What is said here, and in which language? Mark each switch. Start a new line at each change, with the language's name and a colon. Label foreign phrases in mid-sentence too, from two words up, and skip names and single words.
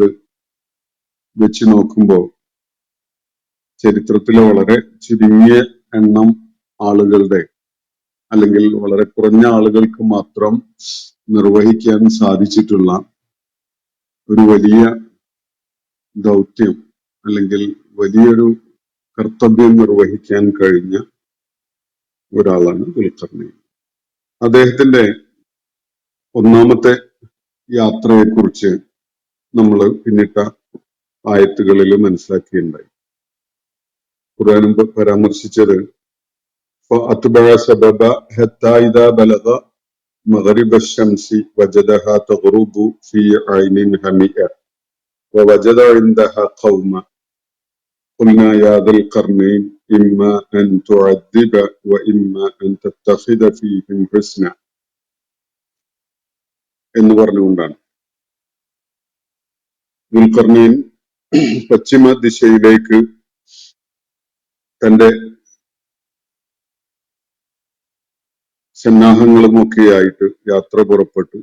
Malayalam: വെച്ച് നോക്കുമ്പോൾ ചരിത്രത്തിലെ വളരെ ചുരുങ്ങിയ എണ്ണം ആളുകളുടെ, അല്ലെങ്കിൽ വളരെ കുറഞ്ഞ ആളുകൾക്ക് മാത്രം നിർവഹിക്കാൻ സാധിച്ചിട്ടുള്ള ഒരു വലിയ ദൗത്യം, അല്ലെങ്കിൽ വലിയൊരു കർത്തവ്യം നിർവഹിക്കാൻ കഴിഞ്ഞ ഒരാളാണ് ദുൽഖർനൈൻ. അദ്ദേഹത്തിന്റെ ഒന്നാമത്തെ യാത്രയെക്കുറിച്ച് നമ്മൾ പിന്നിട്ട ആയത്തുകളിൽ മനസ്സിലാക്കിയിട്ടുണ്ടായി. ഖുർആനും പരാമർശിച്ചത്
Arabic: فأتبع سببا حتى إذا بلغ مغرب الشمس وجدها تغرب في عين حمئة ووجد عندها قوما قلنا يا ذا القرنين إما أن تعذب وإما أن تتخذ فيهم حسنا
Malayalam: എന്ന് പറഞ്ഞുകൊണ്ടാണ് ദുൽഖർനൈൻ പശ്ചിമ ദിശയിലേക്ക് തന്റെ സന്നാഹങ്ങളുമൊക്കെയായിട്ട് യാത്ര പുറപ്പെട്ടു.